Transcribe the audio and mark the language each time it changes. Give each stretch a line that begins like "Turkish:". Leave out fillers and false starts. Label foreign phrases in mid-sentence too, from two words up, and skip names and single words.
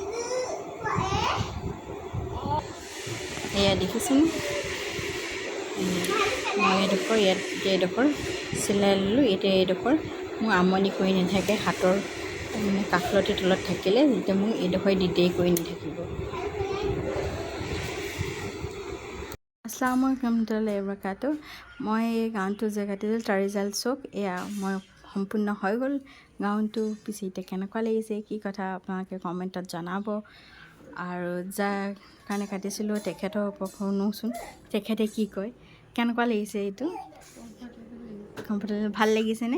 Assamese: এয়া দেখিছোন মই এইডোখৰ চিলাই ল'লোঁ। এতিয়া এইডোখৰ মোৰ আমনি কৰি নাথাকে হাতৰ মানে কাষলতি তলত থাকিলে যেতিয়া মোক এইডোখৰ দিগদাৰি কৰি নাথাকিব।
Arabic: السلام عليكم ورحمة الله وبركاته.
Assamese: মই এই গাউনটো যে কাটিলোঁ তাৰিজাল চোক এয়া মই সম্পূৰ্ণ হৈ গ'ল গাউনটো। পিছে এতিয়া কেনেকুৱা লাগিছে কি কথা আপোনালোকে কমেণ্টত জনাব। আৰু যাৰ কাৰণে কাটিছিলোঁ তেখেতৰ শুনোচোন তেখেতে কি কয়। কেনেকুৱা লাগিছে এইটো? কমফৰ্টেবল ভাল লাগিছেনে?